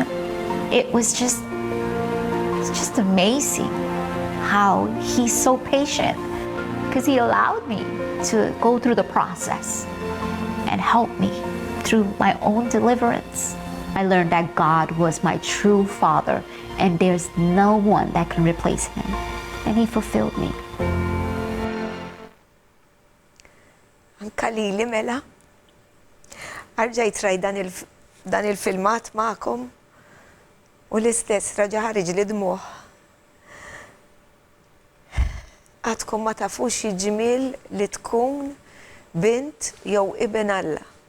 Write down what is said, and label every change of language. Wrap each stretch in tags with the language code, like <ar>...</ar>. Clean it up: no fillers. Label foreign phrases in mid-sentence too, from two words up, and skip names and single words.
<en>It's just amazing how He's so patient, because He allowed me to go through the process and help me through my own deliverance. I learned that God was my true Father, and there's no one that can replace Him. And He fulfilled me.</en> <mt>Anka lili mela. Arġajt raj dan il-filmat ma'kom u l-istess raġa ħariġ li dmuħ. Għadkom ma tafux ġimil li tkun bint jew ibn Alla.</mt>